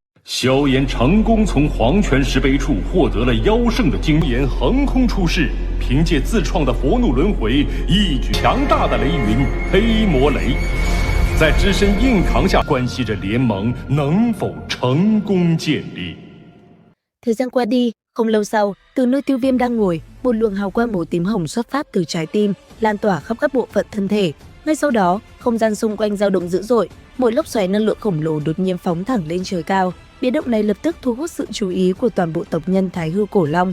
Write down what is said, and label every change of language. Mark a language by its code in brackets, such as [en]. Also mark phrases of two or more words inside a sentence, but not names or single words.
[zh] 萧炎成功从黄泉石碑处获得了妖圣的经验，横空出世，凭借自创的佛怒轮回，一举强大的雷云黑魔雷，在只身硬扛下，关系着联盟能否成功建立。 [vi] Thời gian qua đi, không lâu sau, từ nơi Tiêu Viêm đang ngồi, một luồng hào quang màu tím hồng xuất phát từ trái tim, lan tỏa khắp các bộ phận thân thể. Ngay sau đó, không gian xung quanh dao động dữ dội, một lốc xoáy năng lượng khổng lồ đột nhiên phóng thẳng lên trời cao. Biến động này lập tức thu hút sự chú ý của toàn bộ tộc nhân Thái Hư Cổ Long.